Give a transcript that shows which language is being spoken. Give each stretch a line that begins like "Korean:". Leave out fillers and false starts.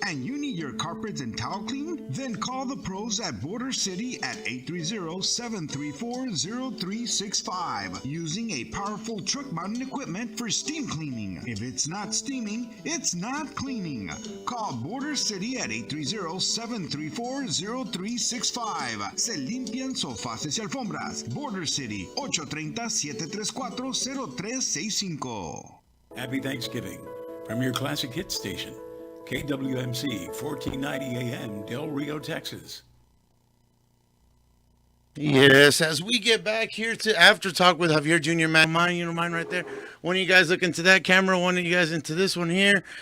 English: And you need your carpets and towel cleaned? Then call the pros at Border City at 830-734-0365 using a powerful truck mounted equipment for steam cleaning. If it's not steaming, it's not cleaning. Call Border City at 830-734-0365.
Spanish: Se limpian sofás y alfombras.
English: Border City 830-734-0365. Happy Thanksgiving from your classic hit station, KWMC 1490 AM, Del Rio, Texas. Yes, as we get back here to After Talk with Javier Jr. Man, mine right there. One of you guys look into that camera, one of you guys into this one here.